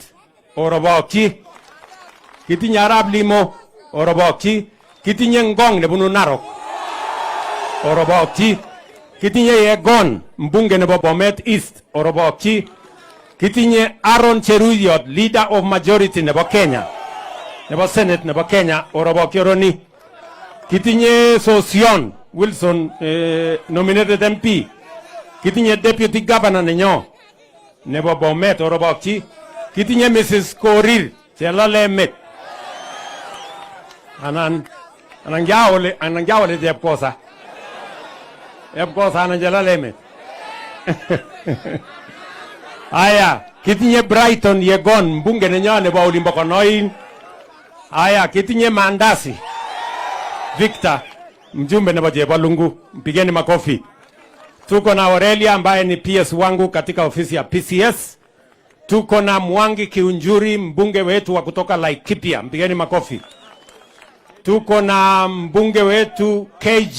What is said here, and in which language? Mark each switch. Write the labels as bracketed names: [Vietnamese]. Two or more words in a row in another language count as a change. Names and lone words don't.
[Kalenjin] Orobokyi. Kitinye Arab Limo. Orobokyi. Kitinye Ngong nebunu Narok. Orobokyi. Kitinye Yegon, mbunge nebo Bomet East. Orobokyi. Kitinye Aaron Cheruyot, [English] leader of majority nebo Kenya. [Kalenjin] Nebo Senate nebo Kenya. Orobokyi Roni. Kitinye Sosion Wilson, [English] nominated MP. [Kalenjin] Kitinye [English] deputy governor [Kalenjin] nenyo nebo Bomet. Orobokyi. Kitinye Mrs. Korir Chelalemet. Anan jawole Jepkosa. Jepkosa anan Chelalemet. Aya, kitinye Brighton Yegon, mbunge nenyo nebo Olimbo Konoin. Aya, kitinye Mandasi Victor, mjumbe nebo Jebalungu. [Swahili] Mpigeni makofi. Tuko na Aurelia ambaye ni PS wangu katika ofisi ya PCS. Tuko na Mwangi Kiunjuri, mbunge wetu wa kutoka Laikipia. Mpigeni makofi. Tuko na mbunge wetu KJ.